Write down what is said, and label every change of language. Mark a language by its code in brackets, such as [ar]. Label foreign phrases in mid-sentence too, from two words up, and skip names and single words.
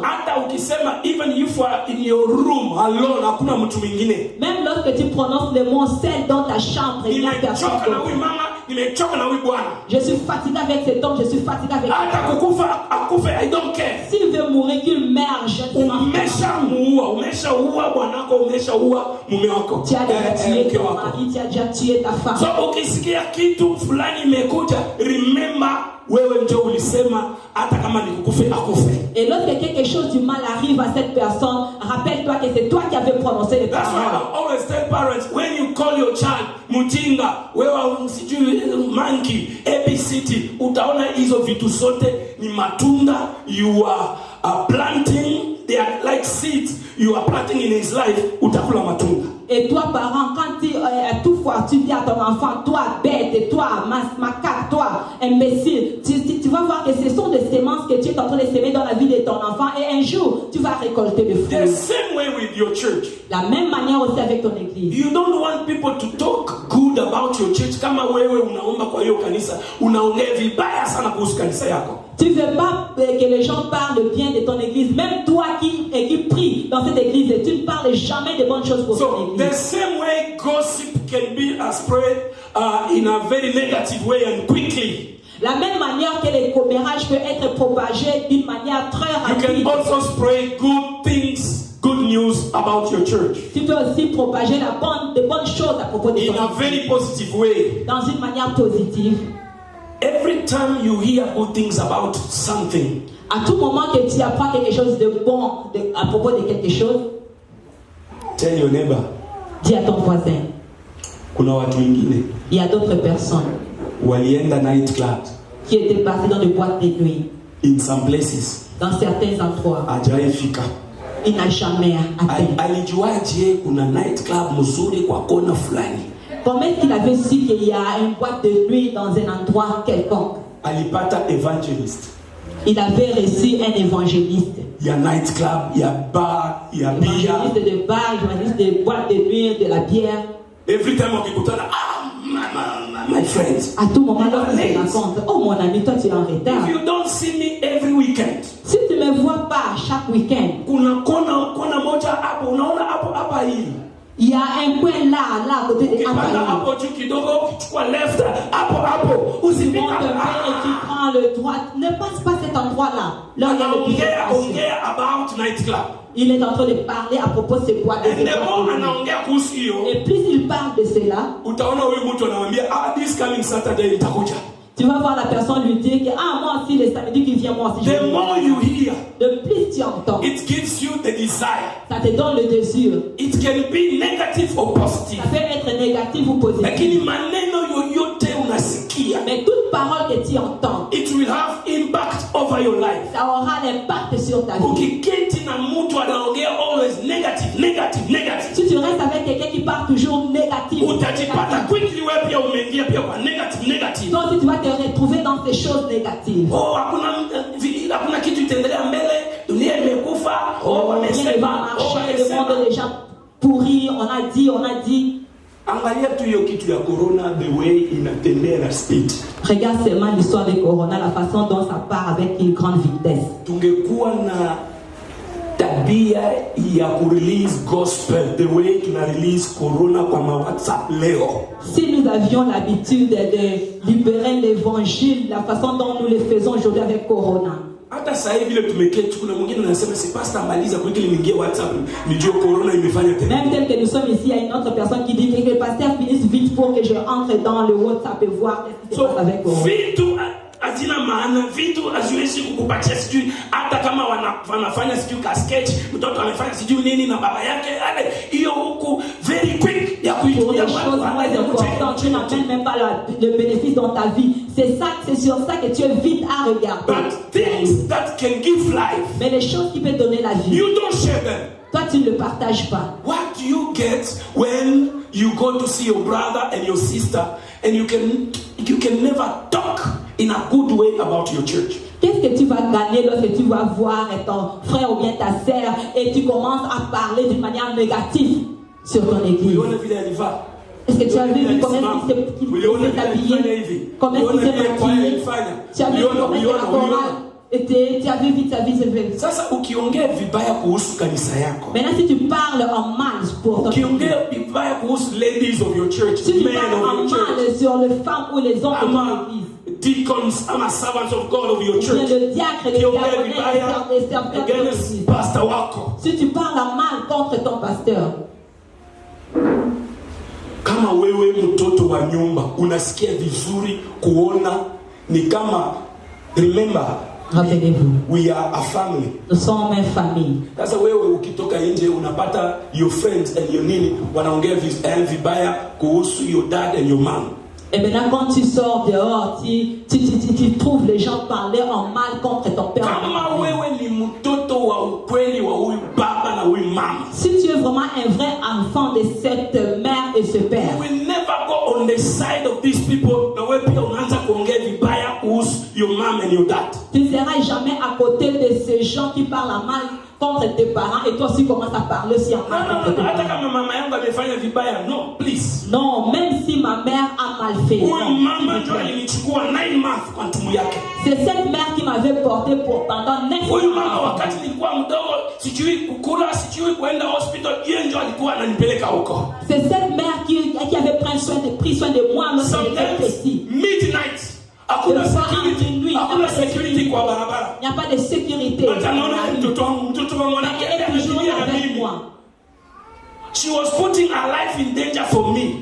[sw] hata ukisema [en] even if you are in your room alone [sw] hakuna mtu mwingine. [fr] Même lorsque tu prononces le mot seul dans ta chambre, il n'y a personne [sw] Nimechoka na [fr] d'autre. [sw] huyu mama, nimechoka na huyu bwana. [fr] Je suis fatigué avec cet homme, je suis fatigué avec [sw] Hata kukufa akufe, [en] I don't care. [fr] S'il veut mourir, qu'il meure, je ne m'en fous. [sw] Umeshaua bwanako, umeshaua mume wako, [fr] Tu as déjà tué [sw] mke [fr] ton [sw] wako. [fr] mari, tu as déjà tué ta femme. [sw] So ukisikia kitu fulani imekuja, remember wewe ndio ulisema hata kama nikukufe akufe. [fr] Et lorsque quelque chose du mal arrive à cette personne, rappelle-toi que c'est toi qui avais prononcé les [en] That's why [fr] paroles. [en] I always tell parents, when you call your child Mutinga, [sw] wewe sijui [en] monkey, ABCD, [sw] utaona hizo vitu zote ni matunda [en] you are planting, they are like seeds you are planting in his life, [sw] utakula matunda. [fr] Et toi, parent, quand toutefois tu dis à ton enfant, toi bête, toi macaque, toi imbécile, tu vas voir que ce sont des semences que tu es en train de semer dans la vie de ton enfant et un jour, tu vas récolter le [en] The [fr] fruit. [en] same way with your church. [fr] La même manière aussi avec ton église. [en] You don't want people to talk good about your church. [sw] Kama wewe unaomba kwa hiyo kanisa, unaongea vibaya sana kuhusu kanisa yako. [fr] Tu ne veux pas que les gens parlent bien de ton église. Même toi qui pries dans cette église, tu ne parles jamais de bonnes choses pour ton [en] So [fr] église. [en] the same way gossip can be spread in a very negative way and quickly. [fr] La même manière que les commérages peuvent être propagés d'une manière très [en] You [fr] rapide. [en] can also spread good things, good news about your church [fr] Tu peux aussi propager de bonnes choses à propos de [en] in [fr] ton [en] a [fr] église. [en] very positive way. [fr] Dans une manière positive. [en] Every time you hear good things about something, [fr] À tout moment que tu apprends quelque chose de bon à propos de quelque chose, [en] tell your neighbor, [fr] dis à ton voisin. [sw] kuna watu wengine [fr] Il y a d'autres personnes [en] walienda night club [fr] qui étaient passées dans des boîtes de nuit, [en] in some places, [fr] dans certains endroits. [sw] hajawahi fika. [fr] Il n'a jamais atteint. [sw] Alijuaje kuna [en] night club [sw] mzuri kwa kona fulani? [fr] Comment est-ce qu'il avait su qu'il y a une boîte de nuit dans un endroit quelconque? [sw] Alipata evangelist. [fr] Il avait reçu un évangéliste. Il y a [en] night club, [fr] il y a bar, il y a beer. Évangéliste de bar, évangéliste de boîte de nuit, de la bière. [en] Every time wakikutana, my friends. [fr] À tout moment, lorsqu'on se rencontre, oh mon ami, toi tu es en retard. [en] If you don't see me every weekend, [fr] Si tu ne me vois pas chaque week-end, [sw] kuna kona moja hapo, unaona hapa hii. [fr] il y a un coin là, à côté de [sw] Ukipanda [fr] Apaï. [sw] hapo juu kidogo, ukichukua left, hapo [fr] Tu [sw] usipita. [fr] montes un peu et tu prends le droit. Ne passe pas cet endroit-là. Là, il y a le [en] Anaongea about night club. [fr] Il est en train de parler à propos de ces boîtes de [en] And the more [fr] nuit. [sw] anaongea kuhusu hiyo, [fr] Et plus il parle de cela, [sw] utaona huyu mtu anamwambia, [en] this coming Saturday nitakuja. [fr] tu vas voir la personne lui dire que moi aussi le samedi qui vient, moi aussi je [en] The [fr] vais. [en] more you hear, [fr] De plus tu entends, [en] it gives you the desire. [fr] ça te donne le désir. [en] It can be negative or positive. [fr] Ça peut être négatif ou positif. [sw] Lakini maneno yoyote unasikia, [fr] Mais toute parole que tu entends, [en] it will have impact over your life. [fr] ça aura l'impact sur ta vie. [sw] Ukiketi na mtu anaongea [en] always negative. [fr] Si tu restes avec quelqu'un qui parle toujours négatif, [sw] Utajipata quickly wewe pia umeingia pia kwa negative. [fr] donc si tu vas te retrouver dans ces choses négatives. [sw] Oh, hakuna kitu itaendelea mbele, dunia imekufa. Oh, [fr] Rien ne va [sw] wamesema, [fr] marcher, le monde est déjà pourri, on a dit. [sw] Angalia tu hiyo kitu ya corona, [en] the way [sw] inatembea na speed. [fr] Regarde seulement l'histoire de Corona, la façon dont ça part avec une grande vitesse. [sw] Tungekuwa na tabia ya [en] release gospel the way [sw] tuna release corona kwa WhatsApp leo. [fr] Si nous avions l'habitude de libérer l'évangile, la façon dont nous le faisons aujourd'hui avec Corona. [sw] Hata sasa hivi vile tumeketi kuna mwingine anasema si pastor maliza kwa kile niingie WhatsApp nijue corona imefanya tena. [fr] Même tel que nous sommes ici, il y a une autre personne qui dit que le pasteur finisse vite pour que je entre dans le WhatsApp et voir ce qui se passe avec Corona. [sw] Vitu hazina maana, vitu haziwezi kukupatia sijui hata kama wanafanya sijui ka sketch, mtoto amefanya sijui nini na baba yake, ale hiyo huku [en] very quick [sw] ya kuitumia [fr] pour les choses moins importantes, tu n'amènes même pas le bénéfice dans ta vie. C'est sur ça que tu es vite à regarder. [en] But things that can give life, [fr] mais les choses qui peuvent donner la vie, [en] you don't share them. [fr] Toi, tu ne le partages pas. [en] What do you get when you go to see your brother and your sister and you can never talk in a good way about your church? [fr] Qu'est-ce que tu vas gagner lorsque tu vas voir ton frère ou bien ta sœur et tu commences à parler d'une manière négative sur ton église? Est-ce que tu as vu comment il s'est habillé? Comment il s'est maquillé? Tu as vu comment la chorale était? Tu as vu vite sa vie se fait. [sw] Sasa ukiongea vibaya kuhusu kanisa yako. [fr] Maintenant si tu parles en mal pour ton [sw] ukiongea vibaya kuhusu [en] ladies of your church, [fr] si tu parles en mal sur les femmes ou les hommes de ton église, [en] deacons, servants of God of your church, [fr] le diacre, les diaconés, les serviteurs de l'église, [sw] pastor wako, [fr] si tu parles mal contre ton pasteur, [sw] kama wewe mtoto wa nyumba unasikia vizuri kuona ni kama, [en] remember, [fr] rappelez-vous, [en] we are a family. [fr] Nous sommes une famille. [sw] Sasa wewe ukitoka nje unapata [en] your friends and your [sw] nini wanaongea vibaya kuhusu [en] your dad and your mom. [fr] Et maintenant quand tu sors dehors, tu trouves les gens parler en mal contre ton père. [sw] Kama wewe ni mtoto wa ukweli wa huyu baba na huyu mama, [fr] si tu es vraiment un vrai enfant de cette mère et ce père, [en] you will never go on the side of these people [sw] na wewe pia unaanza kuongea vibaya kuhusu [en] your mom and your dad. [fr] Tu ne seras jamais à côté de ces gens qui parlent mal contre tes parents et toi aussi commences à parler aussi en mal contre tes parents. [sw] Kama mama yangu amefanya vibaya, [en] no, please. [fr] Non, même si ma mère a mal fait. [sw] Mama ndio alinichukua 9 months kwa tumbo yake. [fr] C'est cette mère qui m'avait porté pendant 9 mois. [sw] Mama wakati nilikuwa mdogo, sijui kukula, sijui kwenda hospital, yeye ndio alikuwa ananipeleka huko. [fr] C'est cette mère qui avait pris soin de moi lorsque j'étais petit. [en] Midnight. [sw] Hakuna security kwa barabara. [fr] Il n'y a pas de sécurité. [en] She was putting her life in danger for me.